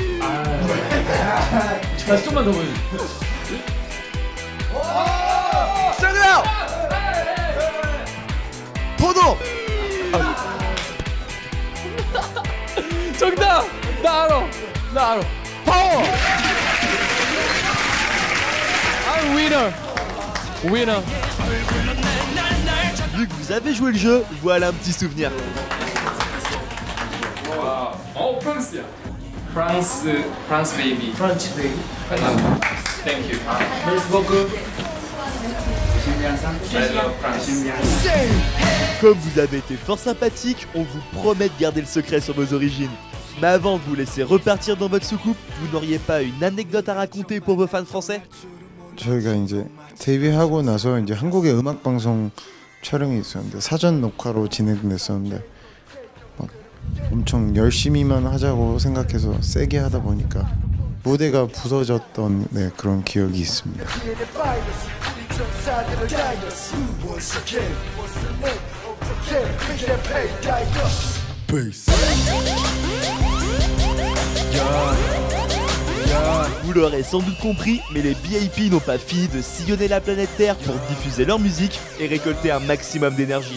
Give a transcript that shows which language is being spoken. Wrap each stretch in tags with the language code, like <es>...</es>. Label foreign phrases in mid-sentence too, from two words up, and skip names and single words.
<ko>좀만 더 보여줘. 정답! 포도! 정답. 나 알아. 파워.</ko> <en>I'm winner.</en> <fr>Vu que vous avez joué le jeu, voilà un petit souvenir.</fr> <ko>프랑스야.</ko> <en>France baby. France baby. Thank you.</en> <fr>Merci beaucoup. Comme vous avez été fort sympathique, on vous promet de garder le secret sur vos origines. Mais avant de vous laisser repartir dans votre soucoupe, vous n'auriez pas une anecdote à raconter pour vos fans français?</fr> <ko>저희가 이제 데뷔하고 나서 이제 한국의 음악 방송 촬영이 있었는데 사전 녹화로 진행됐었는데 막 엄청 열심히만 하자고 생각해서 세게 하다 보니까 무대가 부서졌던 그런 기억이 있습니다.</ko> <fr>Vous l'aurez sans doute compris, mais les BIP n'ont pas fini de sillonner la planète Terre pour diffuser leur musique et récolter un maximum d'énergie.</fr>